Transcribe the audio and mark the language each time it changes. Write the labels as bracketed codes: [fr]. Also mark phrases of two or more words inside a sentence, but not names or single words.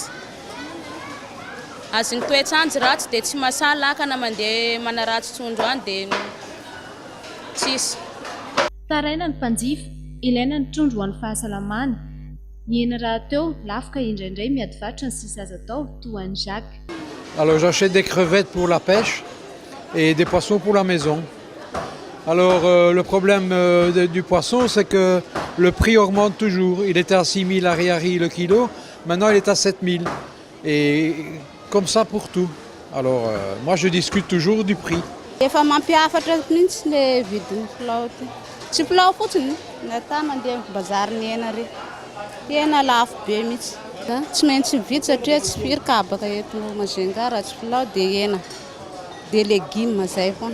[mg] Azony toetrandro ratsy dia tsy mahasalaka na mandeha manaratsy trondro any dia tsisy. Taraina ny mpanjifa, ilaina ny trondro ho an'ny fahasalamana. Ny hena raha teo lafo ka indraindray miady varotra ny sisa azo atao toa an'i Jacques. [fr] Alors j'achète des crevettes pour la pêche et des poissons pour la maison. Alors le problème du poisson, c'est que le prix augmente toujours. Il était à 6 000 ariary le kilo, maintenant il est à 7 000. Et comme ça pour tout. Alors moi je discute toujours du prix. [mg] Efa mampiafatra mihitsy le vidin'ny filao ty. Tsy filao fotsiny, natao mandeha bazary ny hena re. Hena lafo be mihitsy. Tsy maintsy vidy satria tsy firy kabaka eto Majunga raha tsy filao dia hena. Dia légumes zay foana.